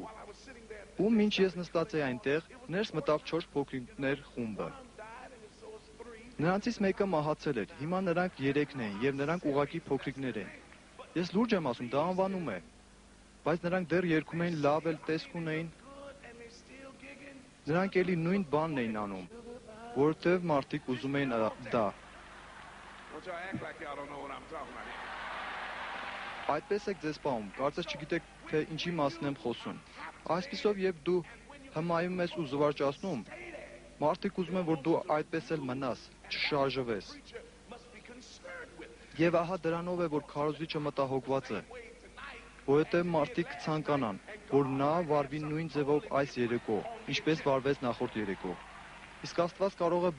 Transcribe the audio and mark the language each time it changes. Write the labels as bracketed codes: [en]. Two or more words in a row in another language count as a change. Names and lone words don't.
[hy] Ու մինչ ես նստած էի այնտեղ, ներս մտավ 4 փոքրիկներ խումբը։ Նրանցից մեկը մահացել էր։ Հիմա նրանք 3-ն են եւ նրանք ուղակի փոքրիկներ են։ Ես լուրջ եմ ասում, դա անվանում է։ Բայց նրանք դեռ երգում էին, լավ էլ տեսք ունեին։ Նրանք էլի նույն բանն էին անում, որովհետեւ մարդիկ ուզում էին դա։ [en] Don't y'all act like y'all don't know what I'm talking about here. [hy] Այդպես եք ձեզ պահում, կարծես չգիտեք, թե ինչի մասին եմ խոսում։ Այսպիսով, երբ դու հմայում ես ու զվարճացնում, մարդիկ ուզում են, որ դու այդպես էլ մնաս, չշարժվես։ Եվ ահա դրանով է, որ քարոզիչը մտահոգված է, որովհետև մարդիկ կցանկանան, որ նա վարվի նույն ձևով այս երեկո, ինչպես վարվեց նախորդ երեկո։ Իսկ Աստված կարող է